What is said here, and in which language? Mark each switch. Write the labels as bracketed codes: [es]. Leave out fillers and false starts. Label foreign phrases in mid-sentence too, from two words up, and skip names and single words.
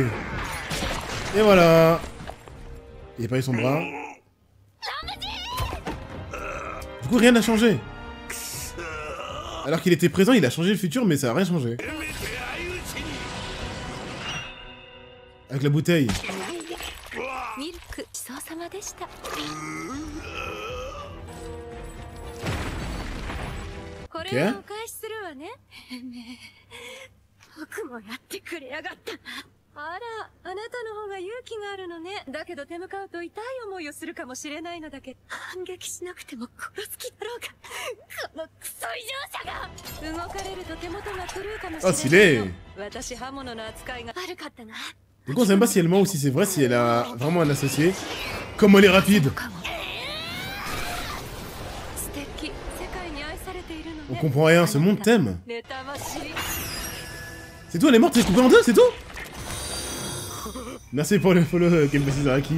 [fr] Et voilà. Il a pas eu son bras. Du coup rien n'a changé. Alors qu'il était présent, il a changé le futur, mais ça a rien changé. Avec la bouteille. Ok. [ja] あら、あなたの方が勇気があるのね。だけど手向かうと痛い思いをするかもしれないのだけど。反撃しなくても殺す気だろうか。このクソ異常者が。動かれると手元が狂うかもしれない。 [fr] Oh, stylé. [ja] 私刃物の扱いが悪かったな。 [fr] Du coup on sait même pas si elle ment ou si c'est vrai, si elle a vraiment un associé. Comment elle est rapide. On comprend rien, ce monde t'aime. C'est tout, elle est morte, elle est coupée en deux, c'est tout? Merci pour le follow, Kempesi Zaraki.